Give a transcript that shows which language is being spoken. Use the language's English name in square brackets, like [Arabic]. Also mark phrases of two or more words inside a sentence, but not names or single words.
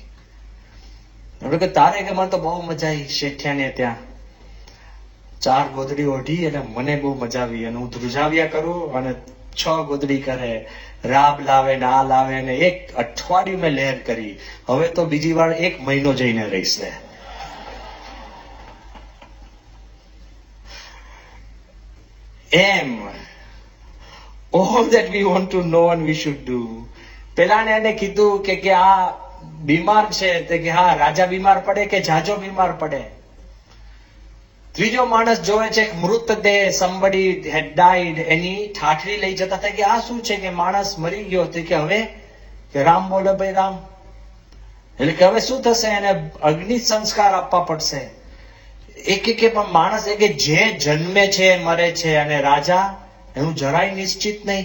[Gujarati] એટલે કે તારે કે મને તો બહુ મજા આવી શેઠિયાને ત્યાં, 4 ગોદડી ઓઢી અને મને બહુ મજા આવી અને હું ધ્રુજાવ્યા કરું અને 6 ગોદડી કરે, રાબ લાવે ને આ લાવે ને 1 અઠવાડિયું મેં લહેર કરી. હવે તો બીજી વાર 1 મહિનો જઈને રહીશ ને. [English] એમ all that we want to know and we should do. [Gujarati] પેલાને એને કીધું કે આ બીમાર છે, તે કે હા રાજા બીમાર પડે કે જાજો બીમાર પડે. ત્રીજો માણસ જોવે છે મૃતદેહ, [English] somebody had died, [Gujarati] એની ઠાઠરી લઈ જતા હતા કે આ શું છે કે માણસ મરી ગયો. તે કે હવે કે રામ બોલે ભાઈ રામ. એટલે કે હવે શું થશે, એને અગ્નિ સંસ્કાર આપવા પડશે. એક પણ માણસ કે જે જન્મે છે મરે છે અને રાજા એનું જરાય નિશ્ચિત નહીં.